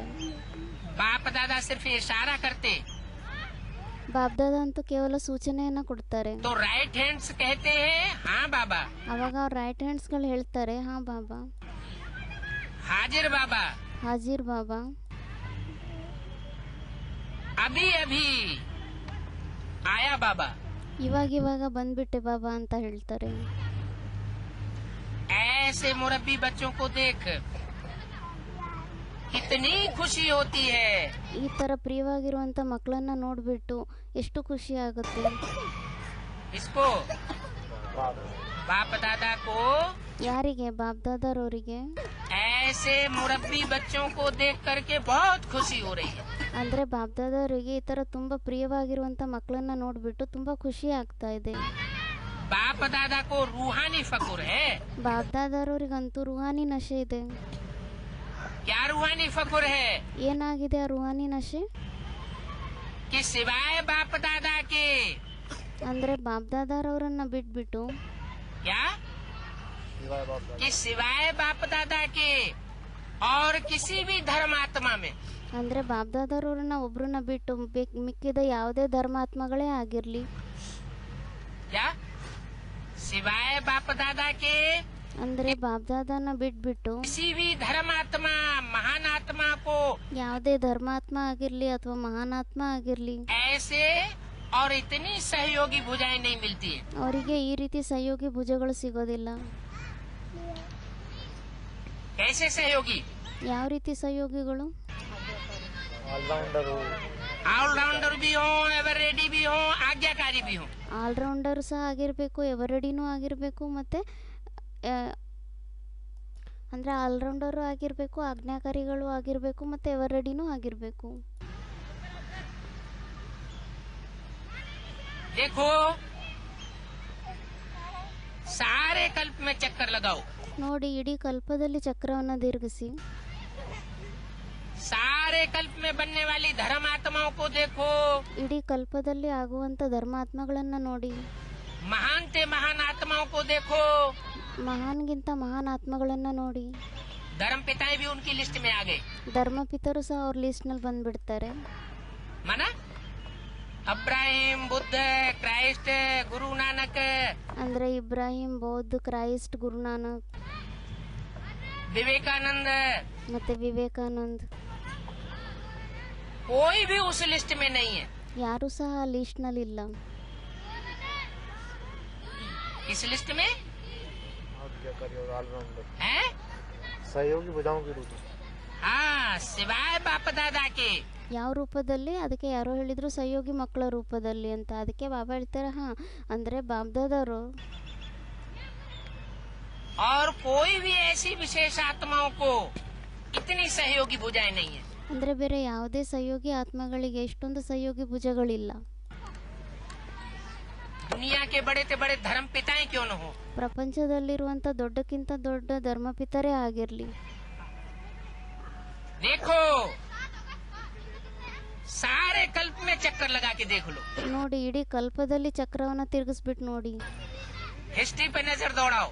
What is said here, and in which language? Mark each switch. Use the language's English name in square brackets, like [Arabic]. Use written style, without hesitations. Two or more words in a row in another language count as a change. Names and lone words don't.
[Hindi] बाप दादा सिर्फ इशारा करते [Kannada] ಬಾಬ್ದಾದ ಅಂತೂ ಕೇವಲ ಸೂಚನೆಯನ್ನ ಕೊಡ್ತಾರೆ. [Hindi] तो [English] right hands [Hindi] कहते हैं हाँ बाबा, [Kannada] ಅವಾಗ ಅವ್ರ ರೈಟ್ ಹ್ಯಾಂಡ್ಸ್ಗಳು ಹೇಳ್ತಾರೆ ಹಾ ಬಾಬಾ, [Hindi] हाजिर बाबा, [Kannada] ಹಾಜಿರ್ ಬಾಬಾ, [Hindi] अभी अभी आया बाबा। [Kannada] ಇವಾಗ ಬಂದ್ಬಿಟ್ಟೆ ಬಾಬಾ ಅಂತ ಹೇಳ್ತಾರೆ. [Hindi] ऐसे मुरब्बी बच्चों को देख कितनी खुशी होती है। [Kannada] ಈ ತರ ಪ್ರಿಯವಾಗಿರುವಂತ ಮಕ್ಕಳನ್ನ ನೋಡ್ಬಿಟ್ಟು ಎಷ್ಟು ಖುಷಿ ಆಗುತ್ತೆ. [Hindi] इसको बाप दादा को [Kannada] ಯಾರಿಗೆ? ಬಾಬ್ದಾದರವರಿಗೆ. [Hindi] ऐसे मुरब्बी बच्चों को देख करके बहुत खुशी हो रही है। [Kannada] ಅಂದ್ರೆ ಬಾಬ್ದಾದವರಿಗೆ ಈ ತರ ತುಂಬಾ ಪ್ರಿಯವಾಗಿರುವಂತ ಮಕ್ಕಳನ್ನ ನೋಡ್ಬಿಟ್ಟು ತುಂಬಾ ಖುಷಿ ಆಗ್ತಾ ಇದೆ. [Hindi] बाप दादा को रूहानी फकुर है। [Kannada] ಬಾಬ್ದಾದರವರಿಗಂತೂ [Hindi] रूहानी नशे [Kannada] ಇದೆ. [Hindi] क्या रूहानी फकुर है? [Kannada] ಏನಾಗಿದೆ ಆ [Hindi] रूहानी नशे? कि सिवाय बाप दादा के [Kannada] ಅಂದ್ರೆ ಬಾಬ್ದಾದರವರನ್ನ ಬಿಟ್ಬಿಟ್ಟು [Hindi] क्या कि सिवाय बाप दादा के और किसी भी धर्मात्मा में [Kannada] ಅಂದ್ರೆ ಬಾಬ್ದಾದರವ್ರನ್ನ ಒಬ್ರನ್ನ ಬಿಟ್ಟು ಮಿಕ್ಕಿದ ಯಾವುದೇ ಧರ್ಮಾತ್ಮಗಳೇ ಆಗಿರ್ಲಿ, [Hindi] क्या सिवाय बाप दादा के [Kannada] ಅಂದ್ರೆ ಬಾಬ್ದಾದನ ಬಿಟ್ಬಿಟ್ಟು [Hindi] किसी भी धर्मात्मा महान आत्मा को [Kannada] ಯಾವುದೇ ಧರ್ಮಾತ್ಮ ಆಗಿರ್ಲಿ ಅಥವಾ ಮಹಾನಾತ್ಮ ಆಗಿರ್ಲಿ [Hindi] ऐसे और इतनी सहयोगी भुजाएं नहीं मिलती है। [Kannada] ಅವರಿಗೆ ಈ ರೀತಿ ಸಹಯೋಗಿ ಭುಜಗಳು ಸಿಗೋದಿಲ್ಲ. [Hindi] कैसे सहयोगी? [Kannada] ಯಾವ ರೀತಿ ಸಹಯೋಗಿಗಳು? [Hindi] ऑलराउंडर भी हो, [English] ever ready [Hindi] भी हो, आज्ञाकारी भी हो। [Kannada] ಆಲ್ರೌಂಡರ್ ಸಹ ಆಗಿರಬೇಕು, ಎವರೆಡಿನೂ ಆಗಿರಬೇಕು, ಮತ್ತೆ ಅಂದ್ರೆ ಆಲ್ರೌಂಡರು ಆಗಿರಬೇಕು, ಆಜ್ಞಾಕಾರಿಗಳು ಆಗಿರಬೇಕು, ಮತ್ತೆ ಎವರೆಡಿನೂ ಆಗಿರಬೇಕು. [Hindi] देखो सारे कल्प में चक्कर लगाओ, [Kannada] ನೋಡಿ ಇಡೀ ಕಲ್ಪದಲ್ಲಿ ಚಕ್ರವನ್ನ ತಿರುಗಿಸಿ, [Hindi] सारे कल्प में बनने वाली धर्मात्माओं को देखो, [Kannada] ಇಡೀ ಕಲ್ಪದಲ್ಲಿ ಆಗುವಂತ ಧರ್ಮಾತ್ಮಗಳನ್ನ ನೋಡಿ, [Hindi] महान से महान आत्माओं को देखो, [Kannada] ಮಹಾನ್ಗಿಂತ ಮಹಾನ್ ಆತ್ಮಗಳನ್ನ ನೋಡಿ. [Hindi] धर्म पिताएं भी उनकी लिस्ट में आ गए। [Kannada] ಧರ್ಮಪಿತರು ಸಹ ಅವ್ರ ಲಿಸ್ಟ್ ನಲ್ಲಿ ಬಂದ್ಬಿಡ್ತಾರೆ. [Hindi] माना अब्राहिम, बुद्ध, क्राइस्ट, गुरु नानक, [Kannada] ಅಂದ್ರೆ ಇಬ್ರಾಹಿಂ, ಬೌದ್ಧ, ಕ್ರೈಸ್ಟ್, ಗುರುನಾನಕ್, [Hindi] विवेकानंद, [Kannada] ಮತ್ತೆ ವಿವೇಕಾನಂದ್, [Hindi] कोई भी उस लिस्ट में नहीं है। [Kannada] ಯಾರು ಸಹ ಆ ಲಿಸ್ಟ್ ನಲ್ಲಿ ಇಲ್ಲ. [Hindi] इस लिस्ट में ऑलराउंडर है सहयोगी भुजाओं के रूप में। हाँ, सिवाय बाप दादा के [Kannada] ಯಾವ ರೂಪದಲ್ಲಿ? ಅದಕ್ಕೆ ಯಾರೋ ಹೇಳಿದ್ರು ಸಹಯೋಗಿ ಮಕ್ಕಳ ರೂಪದಲ್ಲಿ ಅಂತ. ಅದಕ್ಕೆ ಬಾಬಾ ಹೇಳ್ತಾರೆ ಹಾ, ಅಂದ್ರೆ ಬಾಬ್ದಾದವರು [Hindi] और कोई भी ऐसी विशेष आत्माओं को इतनी सहयोगी भुजाएं नहीं है। [Kannada] ಅಂದ್ರೆ ಬೇರೆ ಯಾವುದೇ ಸಹಯೋಗಿ ಆತ್ಮಗಳಿಗೆ ಇಷ್ಟೊಂದು ಸಹಯೋಗಿ ಭುಜಗಳಿಲ್ಲ. [Hindi] दुनिया के बड़े से बड़े धर्म पिताएं क्यों न हो, [Kannada] ಪ್ರಪಂಚದಲ್ಲಿರುವಂತ ದೊಡ್ಡಕ್ಕಿಂತ ದೊಡ್ಡ ಧರ್ಮಪಿತರೇ ಆಗಿರ್ಲಿ. [Hindi] देखो सारे कल्प में चक्कर लगा के देख लो, [Kannada] ನೋಡಿ ಇಡೀ ಕಲ್ಪದಲ್ಲಿ ಚಕ್ರವನ್ನ ತಿರುಗಿಸ್ಬಿಟ್ಟು ನೋಡಿ, [Hindi] हिस्ट्री पे नजर दौड़ाओ।